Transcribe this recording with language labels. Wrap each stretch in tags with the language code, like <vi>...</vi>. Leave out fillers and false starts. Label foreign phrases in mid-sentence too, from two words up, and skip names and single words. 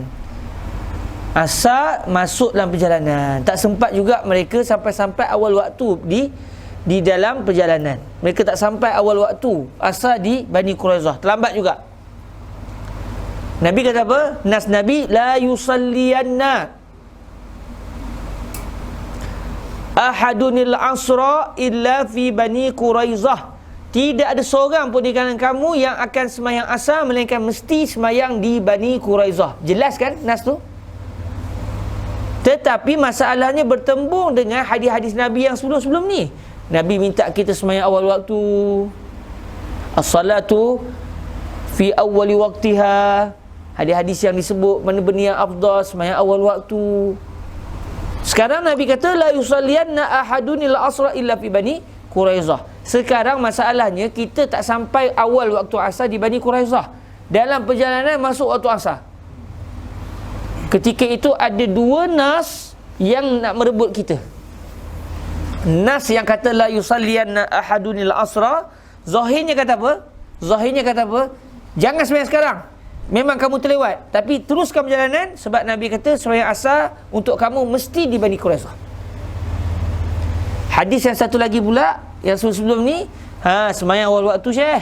<ms>Asar masuk dalam perjalanan. Tak sempat juga mereka sampai awal waktu di dalam perjalanan. Mereka tak sampai awal waktu asar di Bani Quraizah. Terlambat juga. Nabi kata apa? Nas Nabi,</ms> <ar>لا يصلين أحد العصر إلا في بني قريظة.</ar> <ms>Tidak ada seorang pun di kalangan kamu yang akan sembahyang asar melainkan mesti sembahyang di Bani Quraizah. Jelas kan nas tu? Tetapi masalahnya bertembung dengan hadis-hadis Nabi yang sebelum-sebelum ni. Nabi minta kita sembahyang awal waktu.</ms> <ar>الصلاة في أول وقتها.</ar> <ms>Hadis-hadis yang disebut mana benda yang afdal, sembahyang awal waktu. Sekarang Nabi kata</ms> <ar>لا يصلين أحد العصر إلا في بني قريظة.</ar> <ms>Sekarang masalahnya kita tak sampai awal waktu asar di Bani Quraizah. Dalam perjalanan masuk waktu asar. Ketika itu ada dua nas yang nak merebut kita. Nas yang kata</ms> <ar>لا يصلين أحد العصر,</ar> <ms>zahirnya kata apa? Zahirnya kata apa? Jangan sembahyang sekarang. memang kamu terlewat, tapi teruskan perjalanan, sebab Nabi kata sembahyang asar untuk kamu mesti di Bani Quraizah. Hadis yang satu lagi pula, yang sebelum ni, sembahyang awal waktu Syekh.</ms>